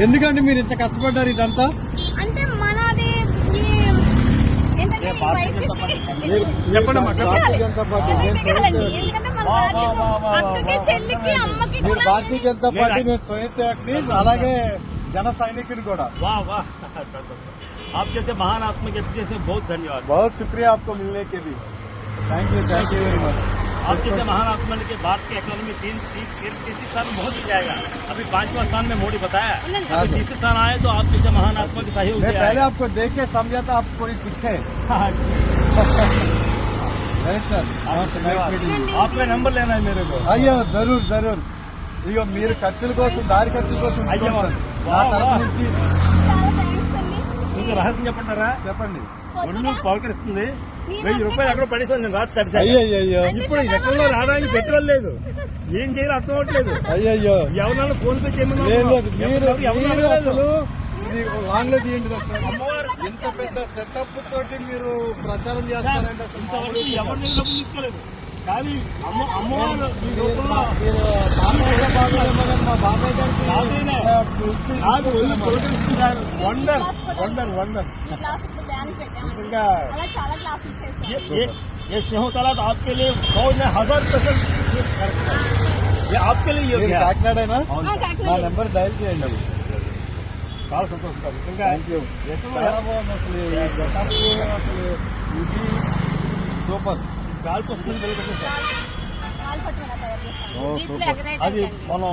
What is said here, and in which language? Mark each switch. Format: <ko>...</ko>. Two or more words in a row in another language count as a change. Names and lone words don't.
<te>ఎందుకంటే మీరు ఇంత కష్టపడ్డారు ఇదంతా? అంటే మనది చెప్పండి. భారతీయ జనతా పార్టీ, మీరు భారతీయ జనతా పార్టీ, నేను స్వయం సేవకుని, అలాగే జన సైనికుని కూడా.</te> <hi>आप जैसे महान आत्मा के जैसे बहुत धन्यवाद. बहुत शुक्रिया आपको मिलने के लिए.</hi> <en>thank you very much.</en> <hi>आप जैसे महान आत्मा के भारत के इकोनॉमी तीसरे स्थान में बहुत जाएगा. अभी 5वां स्थान में मोदी बताया, अभी तीसरे स्थान आए तो आप जैसे महान आत्मा के सहयोग से. पहले आपको देख के समझा था, आप कोई सीखे. सर, आपका नंबर लेना है मेरे को.</hi> <te>అయ్యో</te> <hi>ज़रूर ज़रूर.</hi> <te>ఇగో మీరు ఖర్చుల కోసం, దారి ఖర్చుల కోసం నా తరఫు నుంచి మీకు రహస్యం చెప్పంటారా? చెప్పండి. ఒళ్ళు పలకరిస్తుంది. 1000 రూపాయలు ఎక్కడో పడేసాను నేను రాత్రి. అయ్యో, ఇప్పుడు ఎక్కడో రావడానికి పెట్రోల్ లేదు, ఏం చేయాలో అర్థం అవట్లేదు. అయ్యో, ఎవరన్నా ఫోన్ పే చేయమని. మీరు అసలు ఇది లాంగ్ లో తీయండి. ఇంత పెద్ద సెటప్ తోటి మీరు ప్రచారం చేస్తారంటే ఇంతవరకు ఎవరిని డబ్బులు తీసుకోలేదు. కానీ అమ్మవారు మా బాబాయ్</te> <en>wonder wonder wonder.</en> <hi>ये सिंह तालाब आपके लिए 1000% ये आपके लिए</hi> <te>కాకినాడైనా? నా నెంబర్ డైల్ చేయండి. చాలా సంతోషం.</te> <en>thank you.</en> <te>చాలా బాగుంది అసలు. అసలు ఇది సూపర్. గాలికి వస్తుంది. అది మనం</te>